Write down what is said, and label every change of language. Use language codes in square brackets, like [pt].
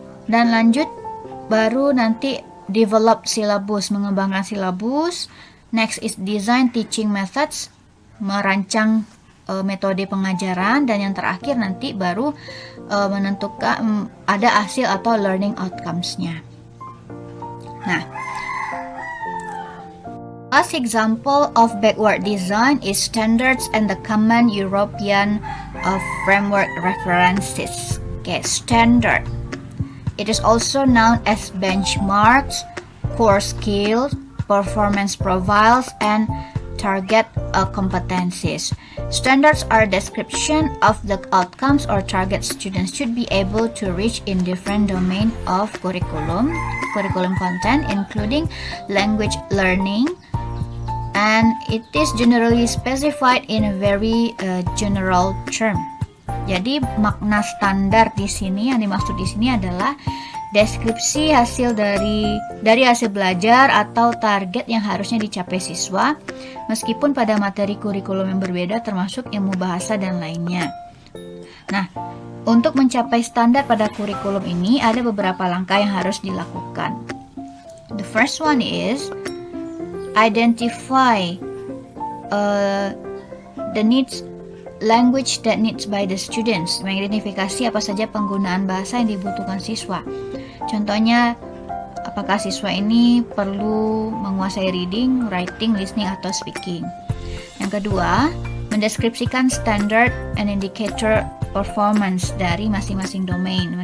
[id] Dan lanjut baru nanti develop silabus, mengembangkan silabus. [en] Next is design teaching methods, [id] merancang metode pengajaran. Dan yang terakhir nanti baru menentukan ada hasil atau learning outcomes-nya. [en] Nah, last example of backward design is standards and the common European framework references. Okay, standard. It is also known as benchmarks, core skills, performance profiles, and target competencies. Standards are a description of the outcomes or targets students should be able to reach in different domains of curriculum content, including language learning, and it is generally specified in a very general term. [id] Jadi makna standar di sini yang dimaksud di sini adalah deskripsi hasil dari hasil belajar atau target yang harusnya dicapai siswa, meskipun pada materi kurikulum yang berbeda termasuk ilmu bahasa dan lainnya. Nah, untuk mencapai standar pada kurikulum ini ada beberapa langkah yang harus dilakukan. [en] The first one is identify the needs language that needs by the students. [id] Mengidentifikasi apa saja penggunaan bahasa yang dibutuhkan siswa. Contohnya, apakah siswa ini perlu menguasai reading, writing, listening, atau speaking. Yang kedua, mendeskripsikan [en] standard and indicator performance [id] dari masing-masing domain.